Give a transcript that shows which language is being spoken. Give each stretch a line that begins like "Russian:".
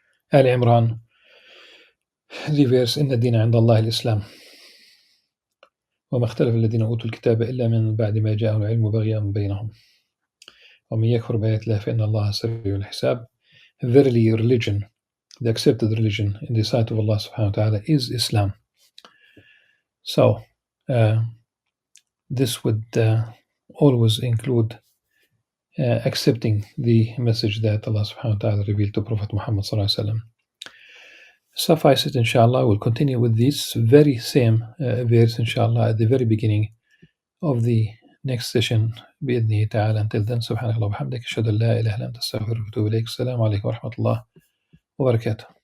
Arabic: Al Imran, the verse إن الدين عند الله الإسلام وما اختلف الذين أوتوا الكتاب إلا من بعد ما جاءهم العلم بغيا بينهم ومن يكفر بآيات الله فإن الله سريع الحساب.
English: Verily, religion, the accepted religion in the sight of Allah subhanahu wa ta'ala, is Islam. So this would always include accepting the message that Allah subhanahu wa ta'ala revealed to Prophet Muhammad sallallahu alaihi wasallam. Suffice it, inshallah, we'll continue with this very same verse, inshallah, at the very beginning of the next session,
Arabic: بإذنه تعالى.
English: Until then,
Arabic: سبحانك اللهم وبحمدك أشهد أن لا إله إلا أنت أستغفرك وأتوب إليك. السلام عليكم ورحمة الله وبركاته.